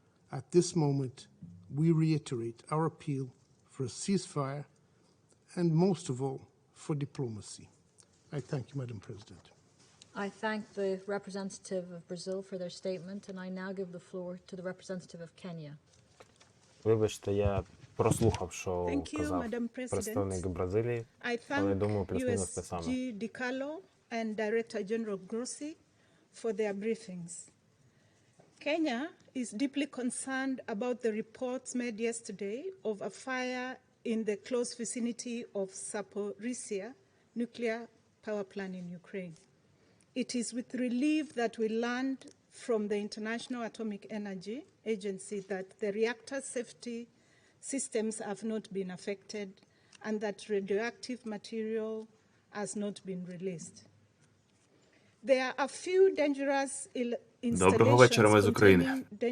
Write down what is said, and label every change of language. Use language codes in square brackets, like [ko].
[en] At this moment, we reiterate our appeal for a ceasefire and, most of all, for diplomacy. I thank you, Madam President. I thank the representative of Brazil for their statement, and I now give the floor to the representative of Kenya. [uk] Вибачте, я прослухав, що казав представник Бразилії, але я думаю, плюс-мінус те саме. [en] DiCarlo and Director General Grossi for their briefings. Kenya is deeply concerned about the reports made yesterday of a fire in the close vicinity of Zaporizhzhia nuclear power plant in Ukraine. It is with relief that we learned from the International Atomic Energy Agency that the reactor safety systems have not been affected and that radioactive material has not been released. There are a few dangerous [uk] Доброго вечора, ми з України.